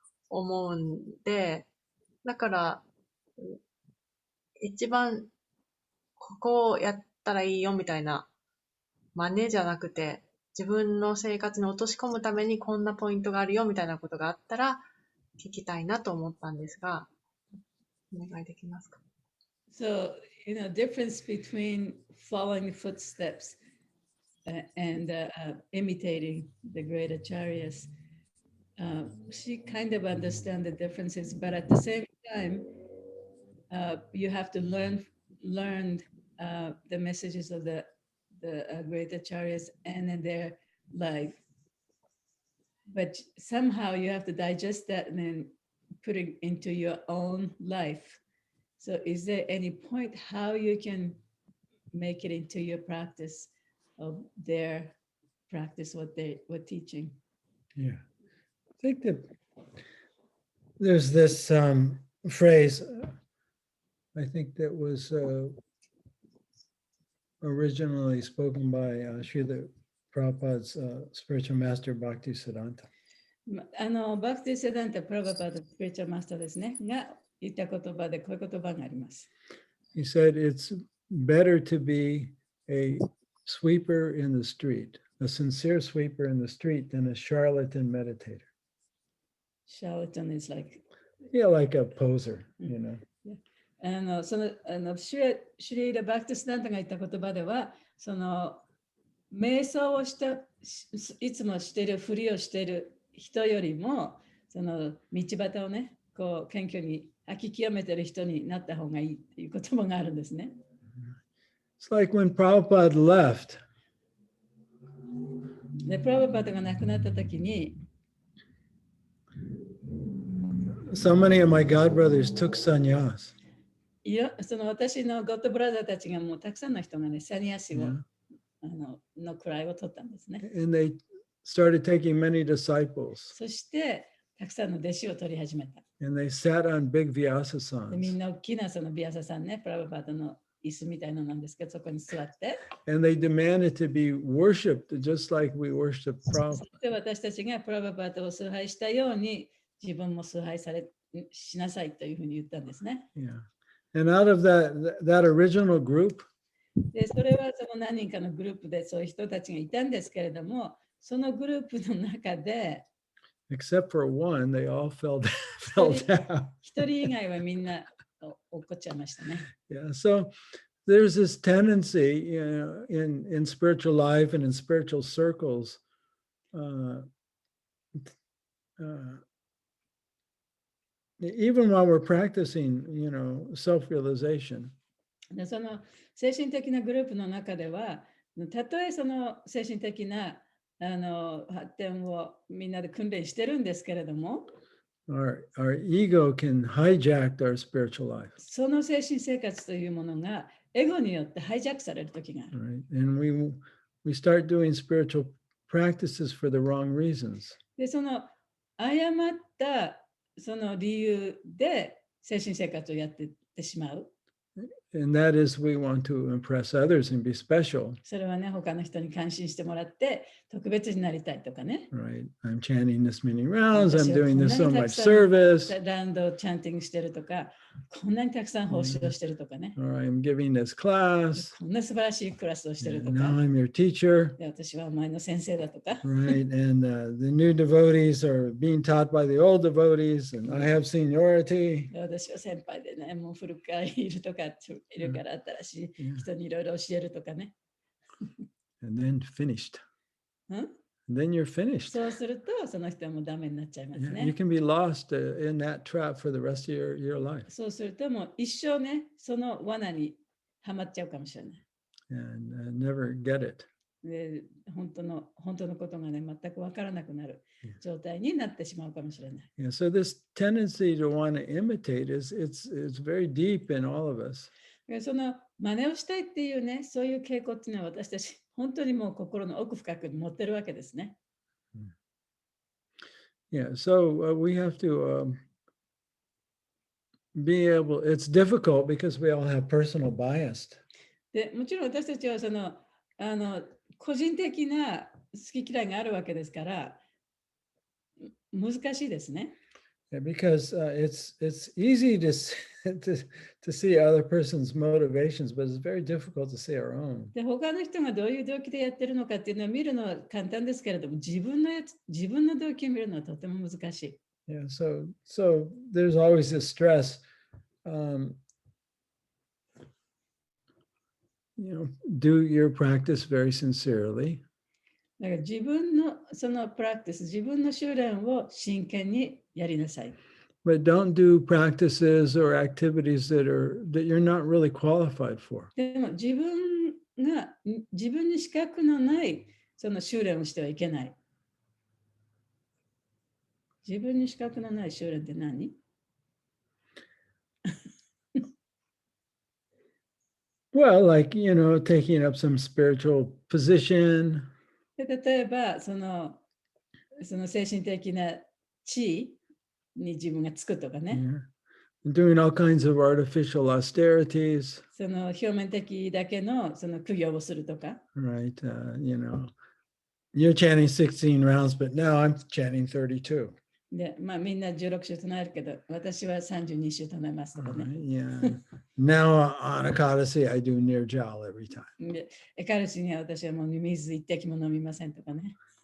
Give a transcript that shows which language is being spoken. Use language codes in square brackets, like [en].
[ja] 思うんで、だから、一番ここをやったらいいよみたいな真似じゃなくて、自分の生活に落とし込むためにこんなポイントがあるよみたいなことがあったら聞きたいなと思ったんですが、お願いできますか？ [en] So, difference between following the footsteps and imitating the great acharyas. She kind of understands the differences, but at the same time, you have to learn the messages of the great acharyas and in their life. But somehow you have to digest that and then put it into your own life. So is there any point how you can make it into your practice of their practice, what they were teaching. Yeah. I think that there's this phrase, I think that was originally spoken by Srila Prabhupada's spiritual master Bhaktisiddhanta. [ja] バクティ・セダンタ・プラバパード・スピリチュアルマスターですね。が言った言葉でこういう言葉があります。 [en] He said it's better to be a sweeper in the street, a sincere sweeper in the street than a charlatan meditator. Charlatan is like, Yeah, like a poser, you know. [ja] シュリーラ・バクティ・セダンタが言った言葉では、その瞑想をしたいつもしているふりをしている人よりもその道端をねこう謙虚に吐き清めている人になった方がいいっていう言葉があるんですね。 [en] It's like when Prabhupada left. [ja] で、プラバパードが亡くなった時に [en] So many of my god brothers took sannyas. [ja] その私のゴッドブラザーたちがもうたくさんの人がねサニアシを、の位を取ったんですね。 [en] And they started taking many disciples. [ja] そしてたくさんの弟子を取り始めた。 [en] And they sat on big [ja] で [en] vyasasans. [ja] みんな大きなそのビアサさんね、プラバパードの椅子みたいなのなんですけど、そこに座って。 [en] And they demanded to be worshipped just like we worship [ja] そ [en] Prabhupada. [ja] して私たちがプラバパードを崇拝したように自分も崇拝しなさいというふうに言ったんですね。 [en] Yeah. And out of that original group, [ja] で、それはその何人かのグループでそういう人たちがいたんですけれども、そのグループの中で、 [en] except for one, they all fell down. [ja] 一人以外はみんな落っこっちゃいましたね。 [en] Yeah. So there's this tendency, you know, in spiritual life and in spiritual circles, even while we're practicing, you know, self-realization. [ja] でその精神的なグループの中では、たとえその精神的な発展をみんなで訓練してるんですけれども、 [en] Our ego can hijack our spiritual life. [ja] その精神生活というものがエゴによってハイジャックされる時がある。 [en] Right? And we start doing spiritual practices for the wrong reasons. [ja] で、その誤ったその理由で精神生活をやっていってしまう。 [en] And that is we want to impress others and be special. [ja] それはね、他の人に感心してもらって特別になりたいとかね。 [en] Right? I'm chanting this many rounds. I'm [ja] 私は [en] doing [ja] こんな [en] this [ja] に [en] so [ja] た [en] much [ja] くさん [en] service. [ja] ラウンドをチャンティングしてるとか、こんなにたくさん報酬をしてるとかね。 [en] Or I'm giving this class. [ja] こんな素晴らしいクラスをしてる [en] And [ja] とか。 [en] now I'm your teacher. [ja] で私はお前の先生だとか。 [en] Right? And the new devotees are being taught by the old devotees, and I have seniority. [ja] で私は先輩でね、もう古くからいるとか、いるから新しい人にいろいろ教えるとかね。 [en] And then finished. [ja] うん [en] And then you're finished. [ja] そうすると、その人はもうダメになっちゃいます [en] Yeah, you [ja] ね。 [en] can be lost in that trap for the rest of your life. [ja] そうすると、もう一生ね、その罠にはまっちゃうかもしれない。 [en] And never get it. [ja] で本当のことがね、全く分からなくなる状態になってしまうかもしれない。 [en] Yeah, so this tendency to want to imitate it's very deep in all of us. [ja] でその真似をしたいっていうね、そういう傾向っていうのは私たち、本当にもう心の奥深くに持ってるわけですね。 [en] Yeah, so we have to be able, it's difficult because we all have personal bias. [ja] でもちろん私たちはその個人的な好き嫌いがあるわけですから、難しいですね。 [en] Yeah, because it's easy to see other person's motivations, but it's very difficult to see our own. [ja] で他の人がどういう動機でやってるのかっていうのを見るのは簡単ですけれども、自分の動機を見るのはとても難しい。 [en] Yeah, so there's always this stress. Do your practice very sincerely. [ja] だから自分のそのプラクティス、自分の修練を真剣にやりなさい。 [en] But don't do practices or activities that you're not really qualified for. [ja] でも自分に資格のないその修練をしてはいけない。自分に資格のない修練って何？ [en] Well, like, taking up some spiritual position. [ja] で例えばその精神的な地位に自分がつくとかね。 [en] Doing all kinds of artificial austerities. [ja] その表面的だけのその苦行をするとか。 [en] Right. You're chanting 16 rounds, but now I'm chanting 32. [ja] で、みんな16週唱えるけど、私は32週唱えますとかね。 [en] Yeah. Now on Ekadasi, I do near jal every time. [ja] で、エカルシには私はもう水一滴も飲みませんとかね。